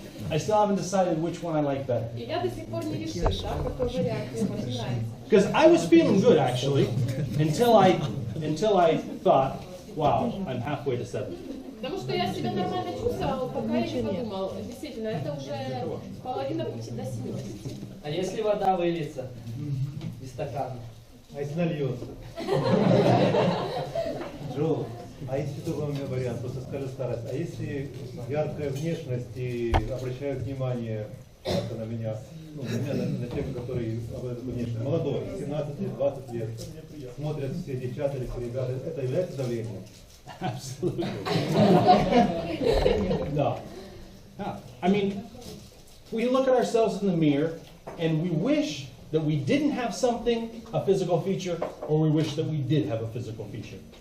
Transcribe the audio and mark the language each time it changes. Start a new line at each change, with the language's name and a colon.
English: I still haven't decided which one I like better.
Russian: И я до сих пор не решил, да, какой вариант мне больше нравится.
English: Because I was feeling good actually, until I thought, wow, I'm halfway to 70.
Russian: Потому что я себя нормально чувствовала, пока я не подумал. Действительно, это уже половина пути до 70. А если вода выльется из стакана? А если нальется? Джо, а если другой у меня вариант, просто скажи старость, а если яркая внешность и обращают внимание на меня, на человека, который обладает внешностью, молодой, 17 лет, 20 лет, смотрят все девчата или все ребята, это является давлением?
English: Absolutely. No. I mean, we look at ourselves in the mirror and we wish that we didn't have something, a physical feature, or we wish that we did have a physical feature.